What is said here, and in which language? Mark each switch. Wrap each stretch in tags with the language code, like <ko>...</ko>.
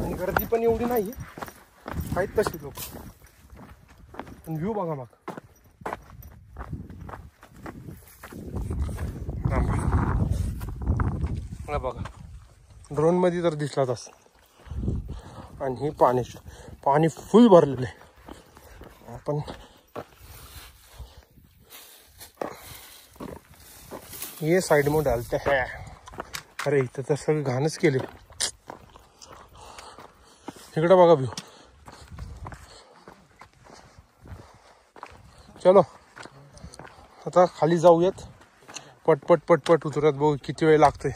<mr>आणि गर्दी पण एवढी नाही आहेत तशी लोक. पण व्ह्यू बघा मग. बघा ड्रोन मध्ये तर दिसलाच असं. आणि हे पाणी फुल भरलेलं आहे. आपण</mr> <hi>ये साइड में डालते हैं.</hi> <mr>अरे इथं तर सगळं घाणच केले. इकडे बघा व्ह्यू. चलो आता खाली जाऊयात. पटपट पटपट उतरत बघू किती वेळ लागतोय.</mr>